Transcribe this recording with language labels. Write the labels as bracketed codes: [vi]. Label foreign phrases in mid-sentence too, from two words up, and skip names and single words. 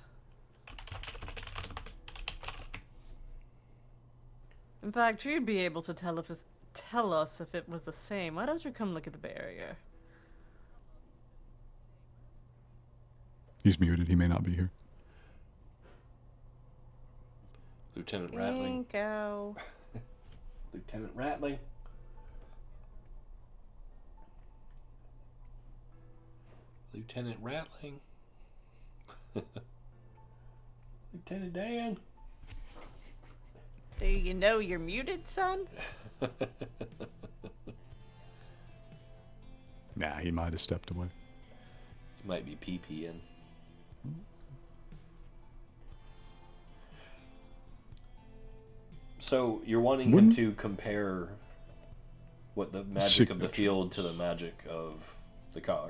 [en] In fact, you'd be able to tell us if it was the same. Why don't you come look at the barrier? He's muted. He may not be here. Lieutenant Rattling. Ghinkgo. Lieutenant Ratling. Lieutenant Ratling. Lieutenant Dan. Do you know you're muted, son? Nah, he might have stepped away. He might be pee-peeing. So you're wanting him to compare what the magic of the field to the magic of the cog.